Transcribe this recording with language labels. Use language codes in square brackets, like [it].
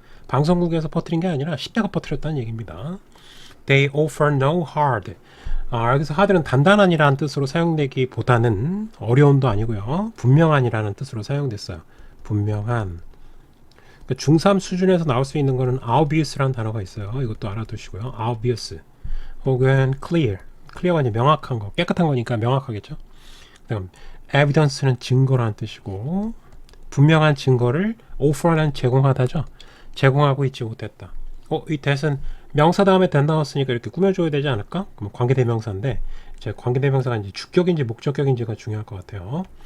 [ko] 방송국에서 퍼뜨린 게 아니라 10대가 퍼뜨렸다는 얘기입니다. [en] They offer no hard. [ko] 여기서 hard는 단단한이라는 뜻으로 사용되기보다는 어려운도 아니고요. 분명한이라는 뜻으로 사용됐어요. 분명한. 중3 수준에서 나올 수 있는 거는 obvious라는 단어가 있어요. 이것도 알아두시고요. [en] obvious 혹은 clear. [ko] clear가 이제 명확한 거, 깨끗한 거니까 명확하겠죠. 그다음 evidence는 증거라는 뜻이고 분명한 증거를 offer는 제공하다죠. 제공하고 있지 못했다. 이 that은 명사 다음에 that 나왔으니까 이렇게 꾸며줘야 되지 않을까? 그럼 관계대명사인데 이제 관계대명사가 이제 주격인지 목적격인지가 중요할 것 같아요.